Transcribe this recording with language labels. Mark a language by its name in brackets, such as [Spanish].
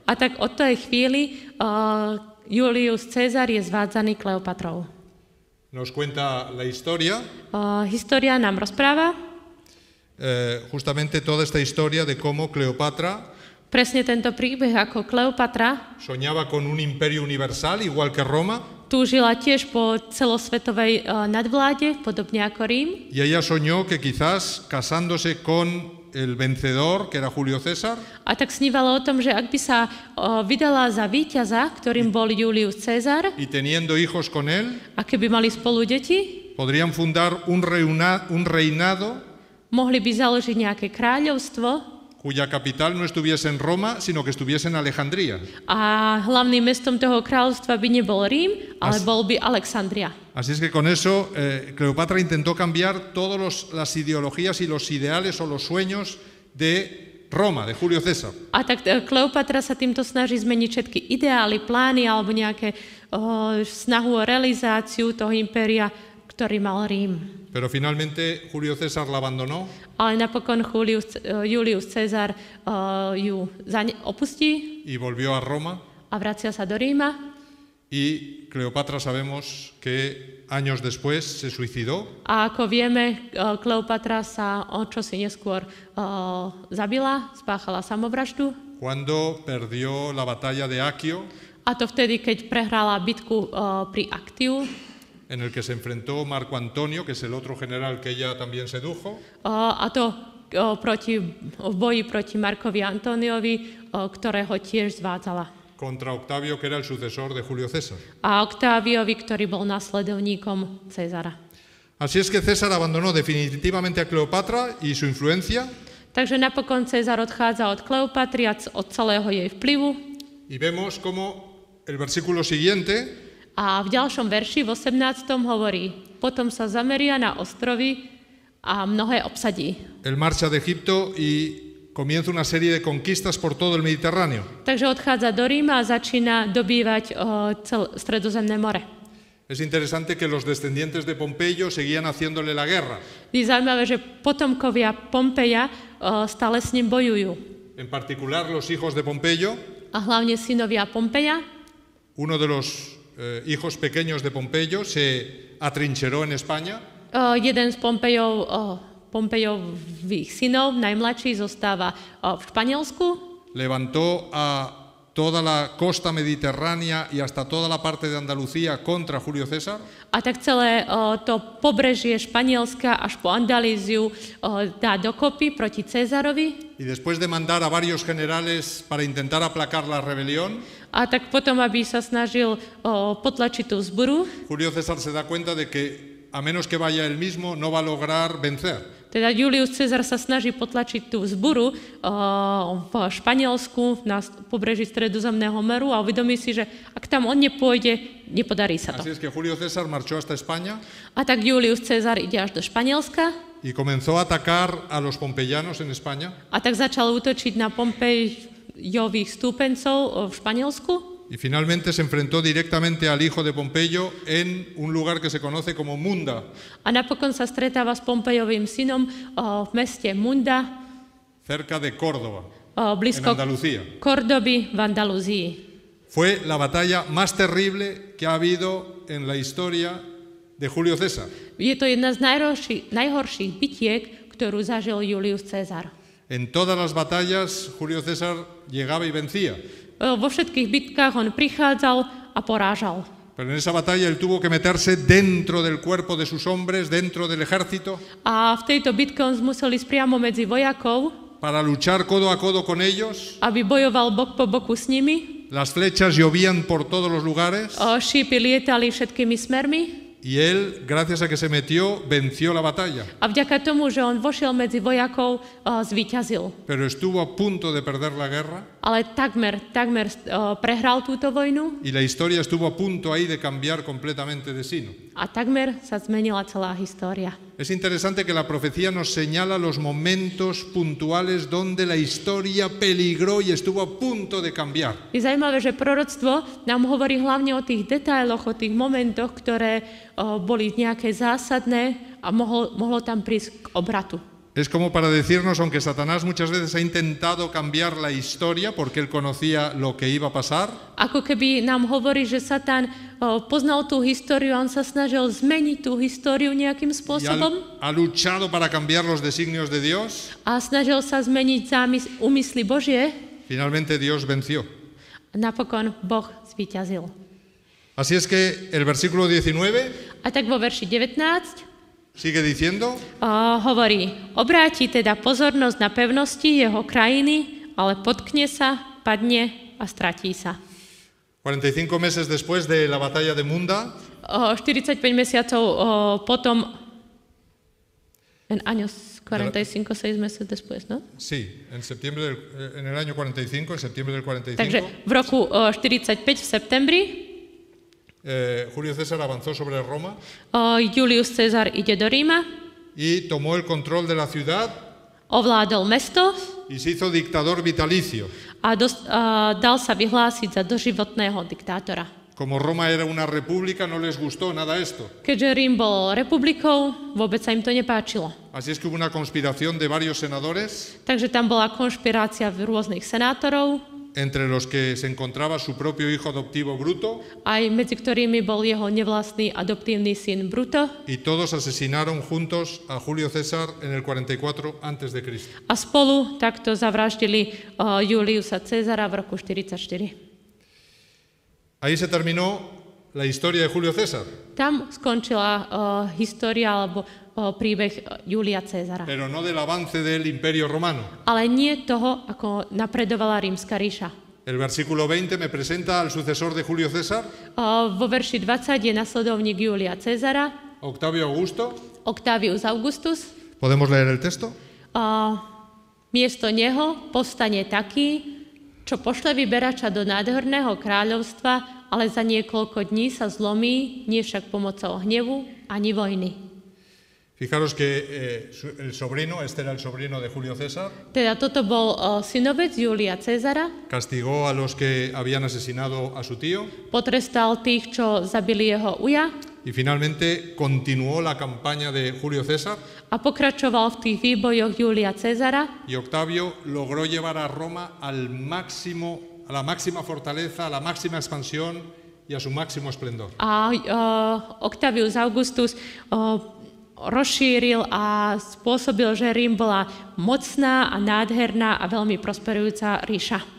[Slovak] A tak od tej chvíli Julius Cezar je zvádzaný Kleopatrou. [Spanish] Nos cuenta la historia, [Slovak] História nám rozpráva [Spanish] justamente toda esta historia de cómo Cleopatra [Slovak] presne tento príbeh, ako Kleopatra [Spanish] soñaba con un imperio universal igual que Roma. [Slovak] túžila tiež po celosvetovej nadvláde, podobne ako Rím. [Spanish] Y ella soñó que quizás casándose con el vencedor, que era Julio César, [Slovak] A tak snívala o tom, že ak by sa vydala za víťaza, ktorým bol Julius Cezar, [Spanish] y teniendo hijos con él, [Slovak] a keby mali spolu deti, [Spanish] podrían fundar un reinado [Slovak] mohli by založiť nejaké kráľovstvo [Spanish] cuya capital no estuviese en Roma, sino que estuviese en Alejandría. [Slovak] a hlavným mestom toho kráľovstva by nebol Rím, ale bol by Alexandria. [Spanish] Así es que con eso Cleopatra intentó cambiar todas las ideologías y los ideales o los sueños de Roma, de Julio César. [Slovak] A tak Kleopatra sa týmto snaží zmeniť všetky ideály, plány alebo nejaké snahu o realizáciu toho impéria, ktorý mal Rím. [Spanish] Pero finalmente Julio César la abandonó [Slovak] Ale napokon Julius Cezar ju opustí [Spanish] y volvió a Roma. [Slovak] a vracia sa do Ríma. [Spanish] Y Cleopatra sabemos que años después se suicidó. [Slovak] A ako vieme, Kleopatra sa o čosi neskôr zabila, spáchala samovraždu. [Spanish] Cuando perdió la batalla de Aquio, [Slovak] A to vtedy, keď prehrala bitku pri Actiu, [Spanish] en el que se enfrentó Marco Antonio, que es el otro general que ella también sedujo, [Slovak] a to v boji proti Markovi Antoniovi, ktorého tiež zvádzala. [Spanish] contra Octavio, que era el sucesor de Julio César. [Slovak] A Octáviovi, ktorý bol nasledovníkom Cezara. [Spanish] Así es que César abandonó definitivamente a Cleopatra y su influencia, [Slovak] Takže napokon Cezar odchádza od Kleopatry a od celého jej vplyvu. [Spanish] y vemos cómo el versículo siguiente [Slovak] A v ďalšom verši, v 18. hovorí, potom sa zameria na ostrovy a mnohé obsadí. [Spanish] él marcha de Egipto y comienza una serie de conquistas por todo el Mediterráneo. [Slovak] Takže odchádza do Ríma a začína dobývať Stredozemné more. [Spanish] Es interesante que los descendientes de Pompeyo seguían haciéndole la guerra. [Slovak] Je zaujímavé, že potomkovia Pompeja stále s ním bojujú. [Spanish] En particular los hijos de Pompeyo, [Slovak] A hlavne synovia Pompeja. [Spanish] uno de los hijos pequeños de Pompeyo se atrincheró en España [Slovak] Jeden z Pompejových synov, najmladší, zostáva v Španielsku. [Spanish] levantó a toda la costa mediterránea y hasta toda la parte de Andalucía contra Julio César. [Slovak] A tak celé to pobrežie Španielska až po Andalíziu dá dokopy proti Cezarovi. [Spanish] Y después de mandar a varios generales para intentar aplacar la rebelión, [Slovak] A tak potom, aby sa snažil potlačiť tú vzburu, [Spanish] Julio César se da cuenta de que a menos que vaya él mismo no va a lograr vencer. [Slovak] teda Julius Cezar sa snaží potlačiť tú vzburu v Španielsku na pobreží Stredozemného moru a uvedomí si, že ak tam on nepôjde, nepodarí sa to. [Spanish] Así es que Julio César marchó hasta España [Slovak] A tak Julius Cezar ide až do Španielska [Spanish] y comenzó a atacar a los pompeyanos en España. [Slovak] a tak začal útočiť na Pompejových stúpencov v Španielsku. [Spanish] Y finalmente se enfrentó directamente al hijo de Pompeyo en un lugar que se conoce como Munda, [Slovak] A napokon sa stretáva s Pompejovým synom v meste Munda, [Spanish] cerca de Córdoba, en [Slovak] blízko [Spanish] Andalucía. [Slovak] Kordoby v Andalúzii. [Spanish] Fue la batalla más terrible que ha habido en la historia de Julio César. [Slovak] Je to jedna z najhorších bitiek, ktorú zažil Julius Cezar. [Spanish] En todas las batallas Julio César llegaba y vencía, [Slovak] Vo všetkých bitkách on prichádzal a porážal. [Spanish] pero en esa batalla él tuvo que meterse dentro del cuerpo de sus hombres, dentro del ejército, [Slovak] A v tejto bitke on musel ísť priamo medzi vojakov, [Spanish] para luchar codo a codo con ellos. [Slovak] aby bojoval bok po boku s nimi. [Spanish] Las flechas llovían por todos los lugares [Slovak] Šípy lietali všetkými smermi. [Spanish] y él, gracias a que se metió, venció la batalla. [Slovak] A vďaka tomu, že on vošiel medzi vojakov, zvíťazil. [Spanish] Pero estuvo a punto de perder la guerra [Slovak] Ale takmer prehral túto vojnu [Spanish] y la historia estuvo a punto ahí de cambiar completamente de sino. [Slovak] a takmer sa zmenila celá história. [Spanish] Es interesante que la profecía nos señala los momentos puntuales donde la historia peligró y estuvo a punto de cambiar. [Slovak] Je zaujímavé, že proroctvo nám hovorí hlavne o tých detailoch, o tých momentoch, ktoré boli nejaké zásadné a mohlo tam prísť k obratu. [Spanish] Es como para decirnos, aunque Satanás muchas veces ha intentado cambiar la historia porque él conocía lo que iba a pasar, [Slovak] Ako keby nám hovorí, že Satan poznal tú históriu a on sa snažil zmeniť tú históriu nejakým [Spanish] y [Slovak] spôsobom [Spanish] ha luchado para cambiar los designios de Dios, [Slovak] a snažil sa zmeniť úmysly Božie, [Spanish] finalmente Dios venció. [Slovak] napokon Boh zvíťazil. [Spanish] Así es que el versículo 19 [Slovak] A tak vo verši 19 [Spanish] sigue diciendo, [Slovak] hovorí, obráti teda pozornosť na pevnosti jeho krajiny, ale potkne sa, padne a stratí sa. [Spanish] 45 meses después de la batalla de Munda, [Slovak] 45 mesiacov potom, [Spanish] en años 45, 6 meses después, ¿no? sí, en el año 45, en septiembre del 45, [Slovak] Takže v roku 45 v septembri [Spanish] Julio César avanzó sobre Roma [Slovak] Julius Cezar ide do Ríma, [Spanish] y tomó el control de la ciudad [Slovak] ovládol mesto [Spanish] y se hizo dictador vitalicio. [Slovak] a dal sa vyhlásiť za doživotného diktátora. [Spanish] Como Roma era una república, no les gustó nada esto. [Slovak] Keďže Rím bol republikou, vôbec sa im to nepáčilo. [Spanish] Así es que hubo una conspiración de varios senadores, [Slovak] Takže tam bola konšpirácia rôznych senátorov, [Spanish] entre los que se encontraba su propio hijo adoptivo Bruto, [Slovak] aj medzi ktorými bol jeho nevlastný adoptívny syn Bruto, [Spanish] y todos asesinaron juntos a Julio César en el 44 a.C. [Slovak] a spolu takto zavraždili Juliusa Cezara v roku 44. [Spanish] Ahí se terminó la historia de Julio César, [Slovak] Tam skončila história alebo príbeh Julia Cezara. [Spanish] pero no del avance del Imperio Romano. [Slovak] Ale nie toho, ako napredovala Rímska ríša. [Spanish] El versículo 20 me presenta al sucesor de Julio César, [Slovak] Vo verši 20 je nasledovník Julia Cezara, [Spanish] Octavio Augusto. [Slovak] Octavius Augustus. [Spanish] ¿Podemos leer el texto? [Slovak] Miesto neho povstane taký, čo pošle vyberača do nádherného kráľovstva, ale za niekoľko dní sa zlomí, nie však pomocou hnevu ani vojny. [Spanish] Fijaros que el sobrino, este era el sobrino de Julio César, [Slovak] Teda toto bol synovec Julia Cezara, [Spanish] castigó a los que habían asesinado a su tío [Slovak] potrestal tých, čo zabili jeho uja [Spanish] y finalmente continuó la campaña de Julio César [Slovak] a pokračoval v tých výbojoch Julia Cezara [Spanish] y Octavio logró llevar a Roma al máximo, a la máxima fortaleza, a la máxima expansión y a su máximo esplendor. [Slovak] a Octavius Augustus rozšíril a spôsobil, že Rím bola mocná a nádherná a veľmi prosperujúca ríša.